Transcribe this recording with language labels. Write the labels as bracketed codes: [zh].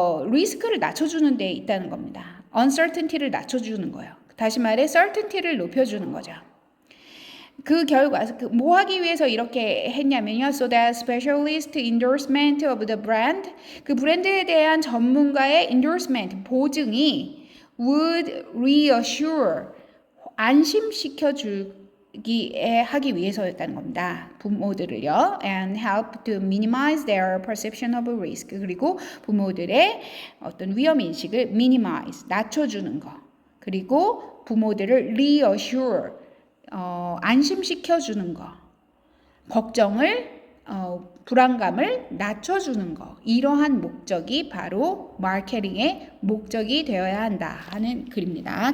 [ko] 리스크를 낮춰주는 데 있다는 겁니다. uncertainty를 낮춰주는 거예요. 다시 말해 certainty를 높여주는 거죠. 그 결과 뭐 하기 위해서 이렇게 했냐면요. [en] So that specialist endorsement of the brand, [ko] 그 브랜드에 대한 전문가의 [en] endorsement, [ko] 보증이 [en] would reassure [ko] 안심시켜 주기에 하기 위해서였다는 겁니다. 부모들을요. [en] and help to minimize their perception of risk. [ko] 그리고 부모들의 어떤 위험 인식을 minimize 낮춰주는 거. 그리고 부모들을 reassure 안심시켜 주는 거. 걱정을 불안감을 낮춰주는 거. 이러한 목적이 바로 마케팅의 목적이 되어야 한다 하는 글입니다.